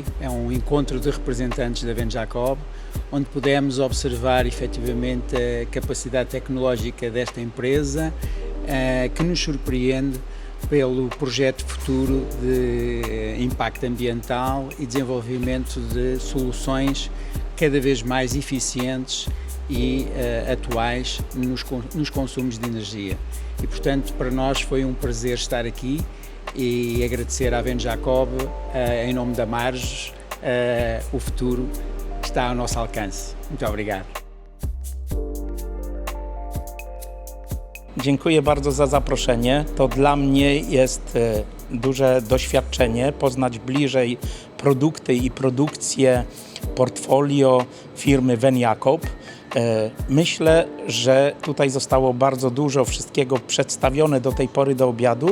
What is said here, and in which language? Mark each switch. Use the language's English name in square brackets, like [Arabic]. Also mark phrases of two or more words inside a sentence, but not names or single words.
[Portuguese] é um encontro de representantes da Ven Jacob, onde pudemos observar efetivamente a capacidade tecnológica desta empresa, que nos surpreende pelo projeto futuro de impacto ambiental e desenvolvimento de soluções cada vez mais eficientes e atuais nos consumos de energia. E, portanto, para nós foi um prazer estar aqui e agradecer à Ven Jacob, em nome da Marges, o futuro está ao nosso alcance. Muito obrigado. [Polish] Dziękuję bardzo za zaproszenie. To dla mnie jest duże doświadczenie poznać bliżej produkty i produkcję portfolio firmy Ven Jacob. Myślę, że tutaj zostało bardzo dużo wszystkiego przedstawione do tej pory do obiadu.